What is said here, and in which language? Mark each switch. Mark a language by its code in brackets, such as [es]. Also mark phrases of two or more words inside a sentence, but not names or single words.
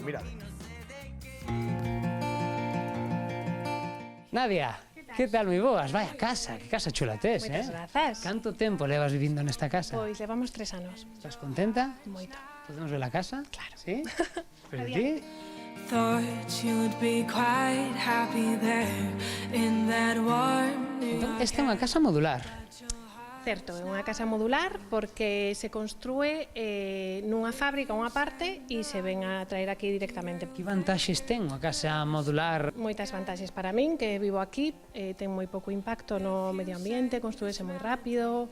[gl] Mirade. Nadia, que tal, moi boas? Vaya casa, que casa chula tes, Moitas grazas. Canto tempo levas vivindo nesta casa? Pois levamos 3 anos. Estás contenta? Moito. Podemos ver a casa? Claro. Sí? Pero ti? [en] Thought you'd be quite happy there in that warm New [gl] Entón, esta é unha casa modular. Certo, é unha casa modular porque se construe nunha fábrica unha parte e se ven a traer aquí directamente. Que vantaxes ten unha casa modular? Moitas vantaxes para min, que vivo aquí, ten moi pouco impacto no medio ambiente, construíse moi rápido.